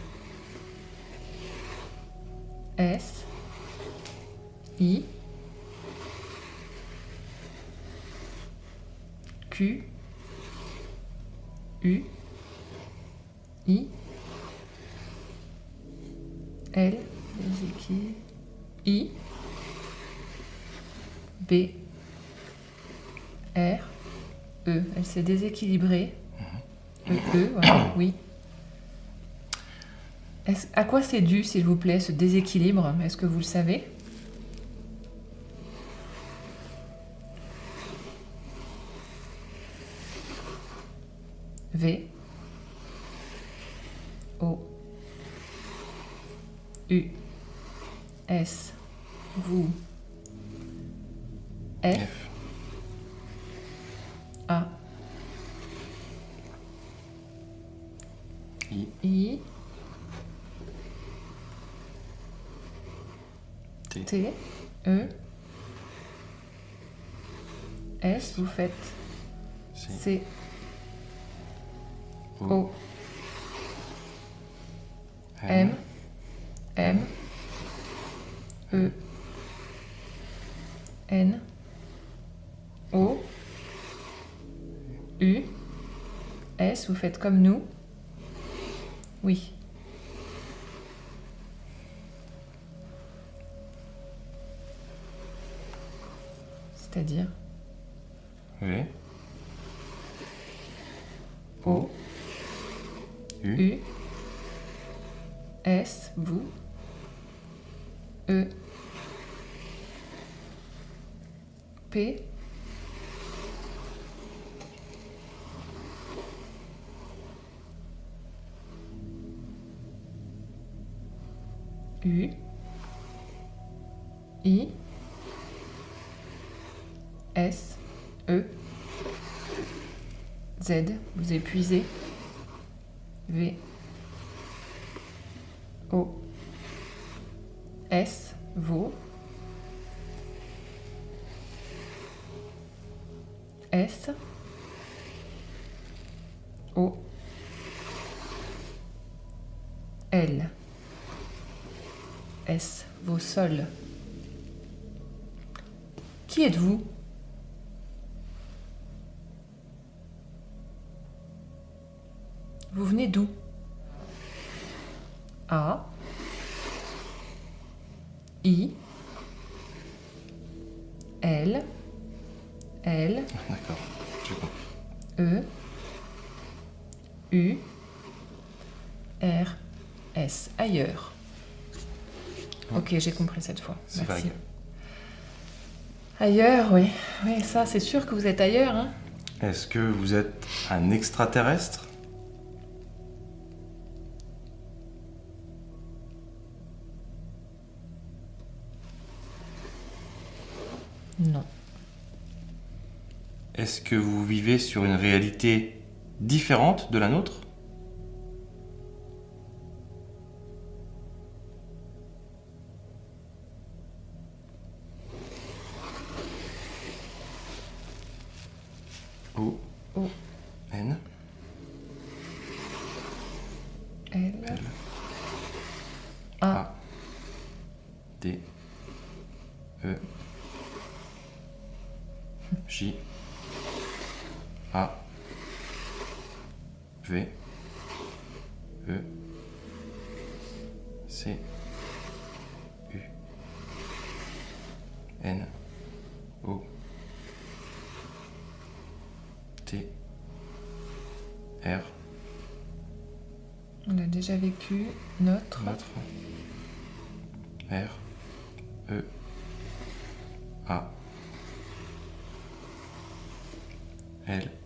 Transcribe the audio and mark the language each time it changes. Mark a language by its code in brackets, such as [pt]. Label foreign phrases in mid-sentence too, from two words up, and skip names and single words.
[fr] S, I, Q, U, I, L, I, B, R, E. Elle s'est déséquilibrée. Voilà, oui. À quoi c'est dû, s'il vous plaît, ce déséquilibre? Est-ce que vous le savez? V, O, U, S, vous, F, A, I, T, E, S, vous faites C, O, M, E, N, O, U, S, vous faites comme nous. Oui. C'est-à-dire V, O, U, U, S, vous, E, P. U. I. S. E. Z. Vous épuisez. V. O. S. Vos. S. O. L. S. Vos sols. Qui êtes-vous? Vous venez d'où? A. I. L. L. D'accord, j'ai compris. E. U. R. S. Ailleurs. Ok, j'ai compris cette fois. C'est Merci. vague. Ailleurs, oui. Oui, ça, c'est sûr que vous êtes ailleurs, hein. Est-ce que vous êtes un extraterrestre? Non. Est-ce que vous vivez sur une réalité différente de la nôtre? O. O. N. L. L. A. A. D. E. J. A. V. E. C. U. N. O. T. R. On a déjà vécu notre. Notre. R. E. A. L.